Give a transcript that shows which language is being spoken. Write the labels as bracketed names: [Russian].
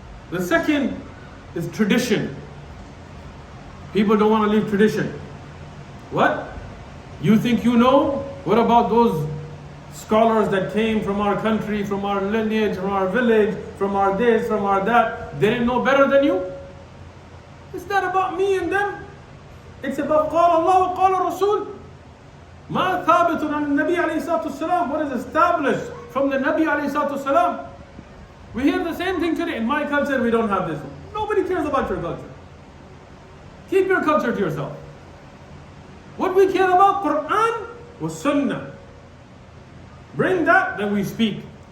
[English] The second is tradition. People don't want to leave tradition. What? You think you know? What about those scholars that came from our country, from our lineage, from our village, from our this, from our that? They didn't know better than you? It's not about me and them. It's about [Arabic] قال الله وقال الرسول. ما ثابت عن النبي عليه الصلاة والسلام. [English] What is established from the Nabi [Arabic] عليه الصلاة والسلام. [English] We hear the same thing today. In my culture, we don't have this. Nobody cares about your culture. Keep your culture to yourself. What we care about, Quran was Sunnah. Bring that, then we speak.